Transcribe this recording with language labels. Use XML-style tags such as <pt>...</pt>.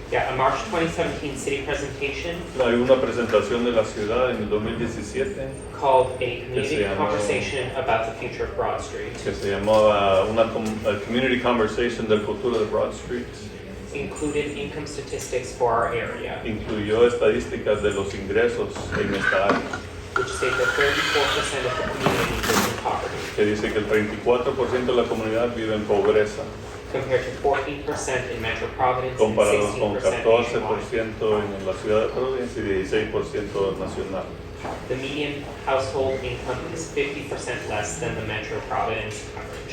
<en>Yeah, a March 2017 city presentation</en> <es>Hay una presentación de la ciudad en el 2017</es> <en>called A Community</en> <es>se llama-</es> <en>Conversation About the Future of Broad Street.</en> <es>que se llamaba a Community Conversation del futuro de Broad Street.</es> <en>Included income statistics for our area,</en> <es>Incluyó estadísticas de los ingresos en esta área,</es> <en>which state that 34% of the community lives in poverty,</en> <es>que dice que el 34% de la comunidad vive en pobreza,</es> <en>compared to 14% in Metro Providence and</en> <es>comparado con</es> <en>16%</en> <es>14%</es> <en>nationwide.</en> <es>en la ciudad de Providence y 16% nacional.</es> <en>The median household income is 50% less than the Metro Providence average.</en>